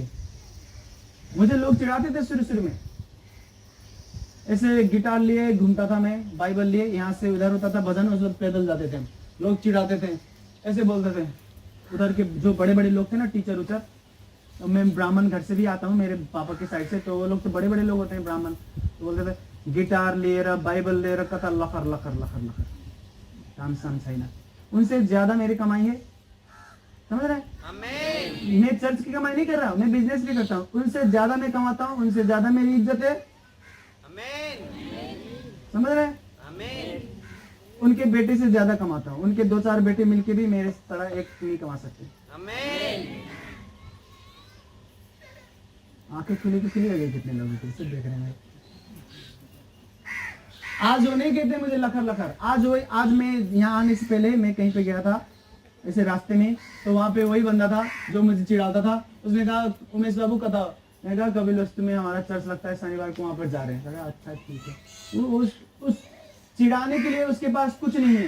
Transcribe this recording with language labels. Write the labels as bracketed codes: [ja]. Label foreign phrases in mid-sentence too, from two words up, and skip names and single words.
[hi] मुझे लोग चिढ़ाते थे शुरू में, ऐसे गिटार लिए घूमता था मैं, बाइबल लिए, यहाँ से उधर होता था भजन, उस वक्त पैदल जाते थे। लोग चिढ़ाते थे, ऐसे बोलते थे। उधर के जो बड़े बड़े लोग थे ना, टीचर उचर, तो मैं ब्राह्मण घर से भी आता हूँ, मेरे पापा के साइड से, तो वो लोग तो बड़े बड़े लोग होते हैं ब्राह्मण, तो बोलते थे गिटार ले रहा, बाइबल ले रहा, कथा लखर लखर लखर लखर, काम सम सही ना। उनसे ज्यादा मेरी कमाई है, समझ रहे? मैं चर्च की कमाई नहीं कर रहा हूँ, मैं बिजनेस भी करता हूँ, उनसे ज्यादा मैं कमाता हूँ, उनसे ज्यादा मेरी इज्जत है। समझ रहे? उनके बेटे से ज्यादा कमाता हूँ, उनके 2-4 बेटे मिलके भी मेरे तरह एक नहीं कमा सकते। आंखें खुली तो खुली हो गई कितने लोगों की, सब देख रहे हैं। आज वो नहीं कहते मुझे लखर लखर। आज मैं यहाँ आने से पहले मैं कहीं पे गया था ऐसे रास्ते में, तो वहां पे वही बंदा था जो मुझे चिढ़ाता था। उसने कहा उमेश बाबू कथा, मैंने कहा कपिलवस्तु में हमारा चर्च लगता है, शनिवार को वहां पर जा रहे हैं। कहा अच्छा ठीक है। उस चिढ़ाने के लिए उसके पास कुछ नहीं है।